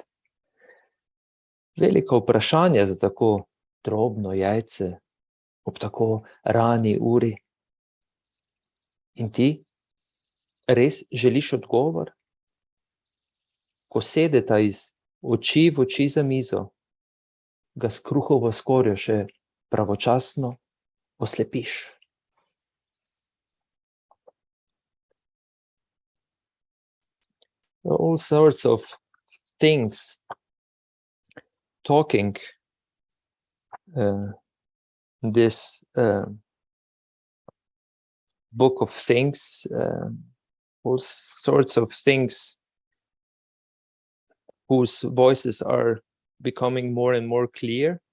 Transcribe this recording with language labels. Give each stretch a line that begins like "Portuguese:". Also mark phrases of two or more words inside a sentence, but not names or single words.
Slovenian: Velika vprašanja za tako drobno jajce ob tako rani uri. In ti res želiš odgovor? Ko sedeta iz oči v oči za mizo, ga s kruhovo skorjo še pravočasno oslepiš.
English: All sorts of things talking this book of things, all sorts of things whose voices are becoming more and more clear.